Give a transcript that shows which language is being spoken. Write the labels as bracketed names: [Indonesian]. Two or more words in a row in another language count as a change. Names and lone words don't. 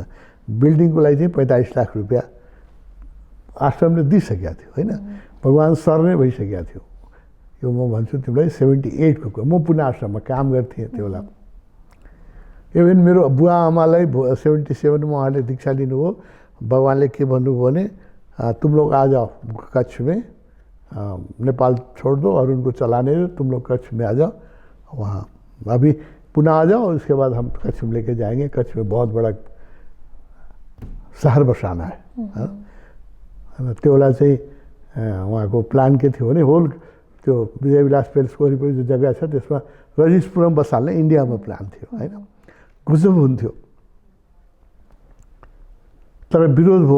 [Nepali] बिल्डिङको लागि चाहिँ 45 लाख रुपियाँ आश्रमले दिइसकेको थियो होइन। भगवान् सर नै भइसकेको थियो। यो म भन्छु तिमीलाई 78 को। म पुना आश्रममा काम गर्थेँ त्यो बेला। इभन मेरो बुवा आमालाई 77 में उहाँले दीक्षा लिनुभयो। [Hindi] भगवान्ले के भन्नुभयो भने तुम लोग आ जाओ कच्छ में, नेपाल छोड़ दो और उनको चलाने दो, तुम लोग कच्छ में आ जाओ, वहाँ अभी पुनः आ जाओ, उसके बाद हम कच्छ में लेके जाएंगे। कच्छ में बहुत बड़ा शहर बसाना है। [Nepali] त्यो बेला चाहिँ उहाँको प्लान के थियो भने होल त्यो विजय विलास प्यालेसको वरिपरि जो जग्गा छ त्यसमा रजिसपुरम बसाल्ने इन्डियामा प्लान थियो होइन। गुजब हुन्थ्यो, तर विरोध भयो।